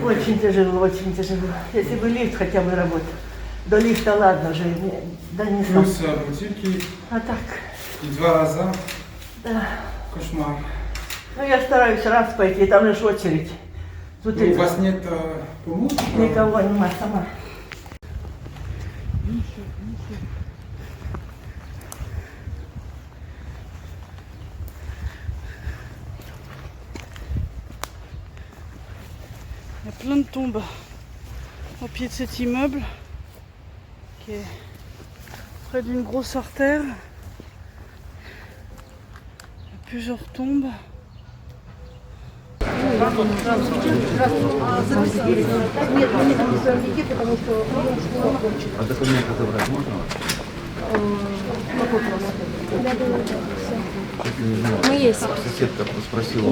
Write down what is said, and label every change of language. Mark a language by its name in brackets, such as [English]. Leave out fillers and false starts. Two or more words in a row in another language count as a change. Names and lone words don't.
[Russian] Очень тяжело, очень тяжело. Если бы лифт хотя бы работал. До лифта ладно же, да не сам. Плюс бутылки А так, и 2 раза. да. Кошмар. Ну я стараюсь раз пойти, там лишь очередь. Тут Ну, у вас нет помощника? никого нема, сама. [French] Il y a plein de tombes au pied de cet immeuble qui est près d'une grosse artère. Il y a plusieurs tombes. [Russian] А документы забрать можно? Мы есть. Соседка спросила.